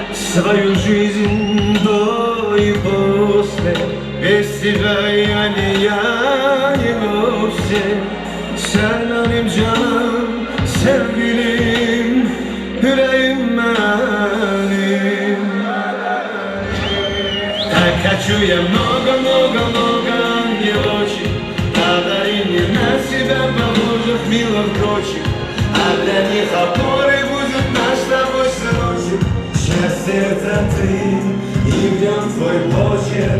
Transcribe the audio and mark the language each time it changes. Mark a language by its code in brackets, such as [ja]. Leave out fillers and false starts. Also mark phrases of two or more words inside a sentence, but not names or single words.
[ru] Свою жизнь до и после, без тебя я не вовсе. [tr] Sen benim canım, sevgilim, yüreğim benim. [ru] Так хочу я много ангелочек, подари мне на себя похожих милых дочек, а для них опорой будет наш с тобой сыночек. Счастье это ты и в нем твой почерк.